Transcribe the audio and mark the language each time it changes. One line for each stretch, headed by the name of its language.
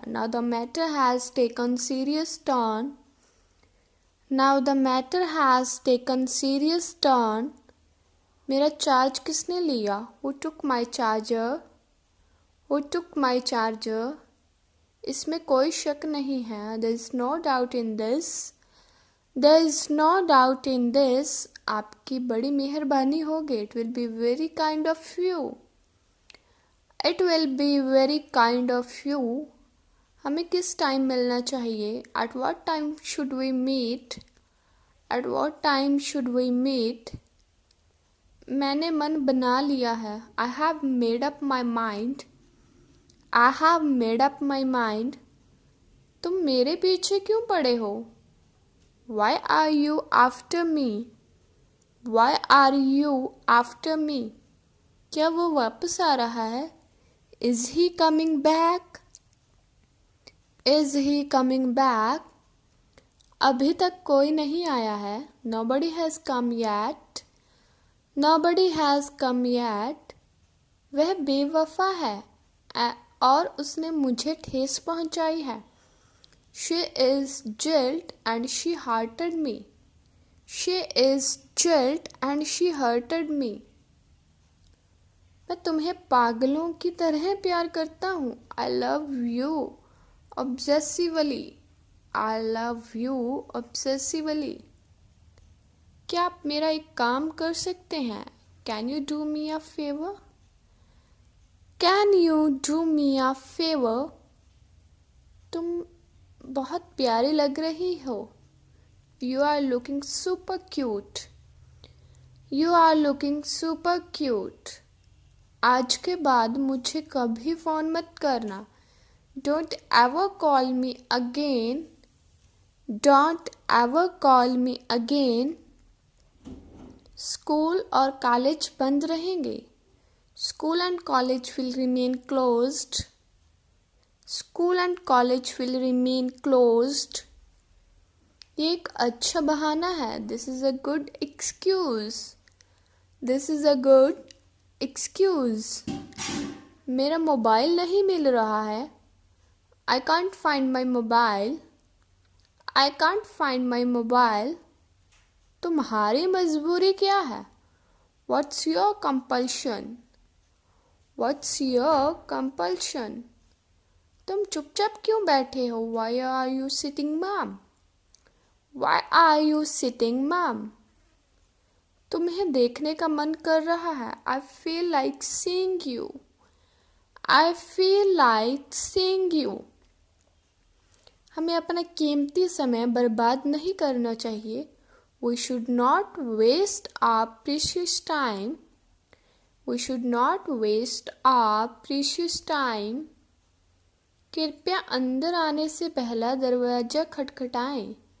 English: Now the matter has taken serious turn. Now the matter has taken serious turn.
Hindi: मेरा charge किसने लिया?
English: Who took my charger? Who took my charger?
Hindi: इसमें कोई शक नहीं है।
English: There is no doubt in this. There is no doubt in this.
Hindi: आपकी बड़ी मेहरबानी होगी।
English: It will be very kind of you. It will be very kind of you.
Hindi: हमें किस टाइम मिलना चाहिए?
English: At what time should we meet? At what time should we meet?
Hindi: मैंने मन बना लिया है।
English: I have made up my mind. I have made up my mind.
Hindi: तुम मेरे पीछे क्यों पड़े हो?
English: Why are you after me? Why are you after me?
Hindi: क्या वो वापस आ रहा है?
English: Is he coming back? Is he coming back?
Hindi: अभी तक कोई नहीं आया है।
English: Nobody has come yet. Nobody has come yet.
Hindi: वह बेवफा है और उसने मुझे ठेस पहुंचाई है।
English: She is jilt and she hurted me. She is jilt and she hurted me.
Hindi: मैं तुम्हें पागलों की तरह प्यार करता हूँ।
English: I love you obsessively. I love you obsessively.
Hindi: क्या आप मेरा एक काम कर सकते हैं?
English: Can you do me a favor? Can you do me a favor?
Hindi: तुम बहुत प्यारी लग रही हो।
English: You are looking super cute. You are looking super cute.
Hindi: आज के बाद मुझे कभी फ़ोन मत करना।
English: Don't ever call me again. Don't ever call me again.
Hindi: School और कॉलेज बंद रहेंगे।
English: School and college will remain closed. School and college will remain closed.
Hindi: ये एक अच्छा बहाना है।
English: This is a good excuse. This is a good excuse.
Hindi: मेरा mobile नहीं मिल रहा है।
English: I can't find my mobile. I can't find my mobile.
Hindi: तुम्हारी मजबूरी क्या है?
English: What's your compulsion? What's your compulsion?
Hindi: तुम चुपचाप क्यों बैठे हो?
English: Why are you sitting, mom? Why are you sitting, mom?
Hindi: तुम्हें देखने का मन कर रहा है।
English: I feel like seeing you. I feel like seeing you.
Hindi: हमें अपना कीमती समय बर्बाद नहीं करना चाहिए।
English: We should not waste our precious time. We should not waste our precious time.
Hindi: कृपया अंदर आने से पहला दरवाजा खटखटाएं।